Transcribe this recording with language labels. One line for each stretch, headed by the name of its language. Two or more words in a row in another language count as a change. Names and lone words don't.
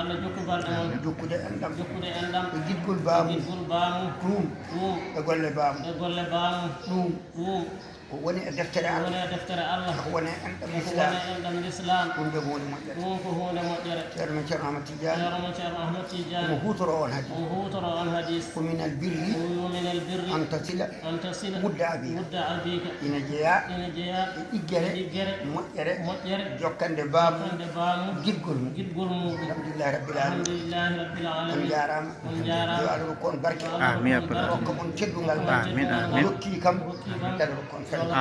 Fula: Allah jokku balɗe mon. Jokkude enɗam. Jokkude enɗam. E giɗgol baamu. E giɗgol baamu. Ɗum. Ɗum. E golle baamu. E golle baamu. Ɗum. Ɗum. Ko woni e deftere Ko Allah. woni e deftere Allah. Ko woni e enɗam Ko Islam. woni e enɗam l'Islam. Ɗum de ko woni moƴƴere. Ɗum ko hunde moƴƴere. Ceerno men Ceerno Ahmad Tidiane. Ceerno men Ceerno Ahmad Tidiane. Omo hutoro on hadis. Omo hutoro on hadis. Ko
Arabic: من البر.
Fula: Ko minal birri.
Arabic: أن تصل. أن تصل ود أبيك. ود أبيك.
Fula: Ina jeeya. Ina jeeya. E ɗiggere. Ɗiggere. Moƴƴere. Moƴƴere. Jokkande baamu. Jokkande baamu. Girgol mum. Girgol mum.
Arabic: الحمد لله رب العالمين. الحمد لله رب العالمين.
Fula: On jaaraama. On jaaraama. Yo Allah rokku on barke. Yo Allah Amin, ya rokku on rabbal barke. alamin. Rokki teddungal. Amin, amin. Rokki kam. Rokki kam. Yalla rokku on fayda.